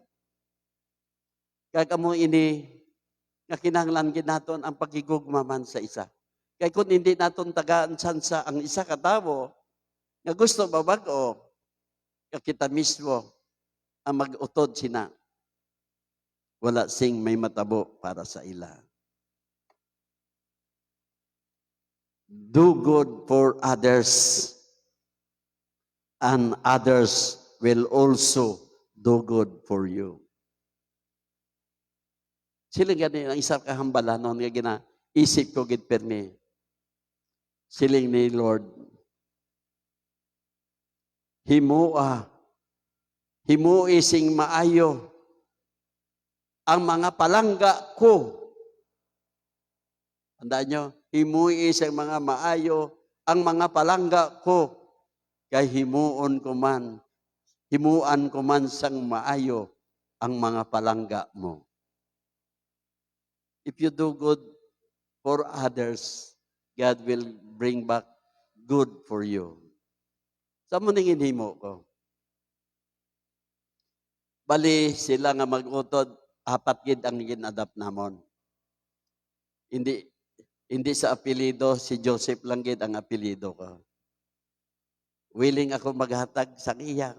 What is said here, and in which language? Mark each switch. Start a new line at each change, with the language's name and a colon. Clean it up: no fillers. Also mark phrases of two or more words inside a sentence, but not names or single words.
Hiligaynon: Kaya mo ini, nga kinahanglan naton ang pagigugmaman sa isa. Kaya kung hindi naton tagaan sansa ang isa katawo, nga gusto mabago, kita mismo ang mag-utod sina. Wala sing may matabo para sa ila.
English: Do good for others, and others will also do good for you.
Hiligaynon: Sila gani ang isang kahambalanon nga ginaisip ko gid permi. Siling ni Lord, himui sing maayo ang mga palangga ko. Tandaan nyo, himui sing mga maayo ang mga palangga ko. Kay himuan ko man sang maayo ang mga palangga mo.
English: If you do good for others, God will bring back good for you.
Hiligaynon: Sa mo ningin himo ko? Bali sila nga mag-utod, 4 gid ang gin-adapt namon. Hindi sa apelido, si Joseph lang gid ang apelido ko. Willing ako maghatag sa iya.